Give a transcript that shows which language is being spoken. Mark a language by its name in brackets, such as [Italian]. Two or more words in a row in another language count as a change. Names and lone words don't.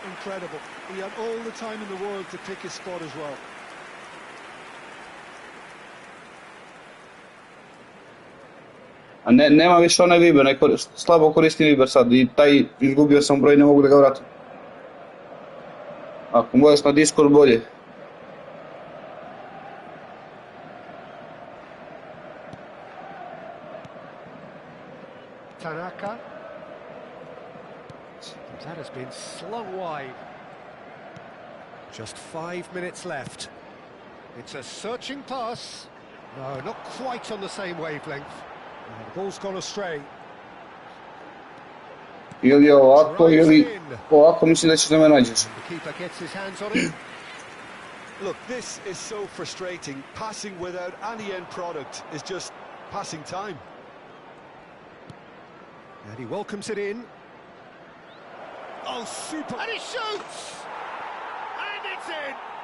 [English] Incredible. He had all the time in the world to pick his spot as well. [Serbian] A nema više onaj Viber, slabo koristim Viber sad i taj izgubio sam broj, ne mogu da ga vratim. Ako možeš na Discord bolje. [English] Tanaka. That has been slung wide. Just 5 minutes left. It's a searching pass. No, not quite on the same wavelength. The ball's gone astray. [Serbian] Ili ovako, ili ovako mislim da ćeš da me nađeš. [English] The keeper gets his hands on it. Look, this is so frustrating. Passing without any end product is just passing time. And he welcomes it in. Oh, super! And he shoots! And it's in!